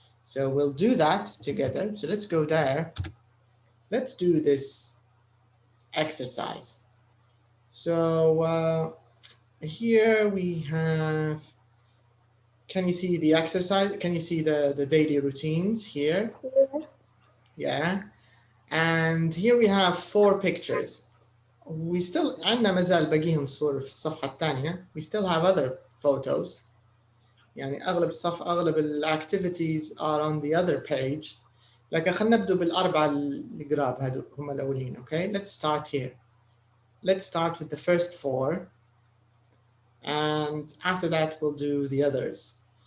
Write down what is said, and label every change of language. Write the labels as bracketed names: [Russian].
[English] So we'll do that together. So let's go there. Let's do this exercise. So here we have, can you see the exercise? Can you see the daily routines here? Yes. Yeah. And here we have 4 pictures. We still [Arabic] عندنا مازال باقيهم صور في الصفحة الثانية. [English] We still have other photos. [Arabic] يعني أغلب [English] الactivities are on the other page. [Arabic] لكن خلينا نبدأ بالأربعة القراب هذول هم الأولين. [English] Okay, let's start here. Let's start with the first 4. And after that we'll do the others.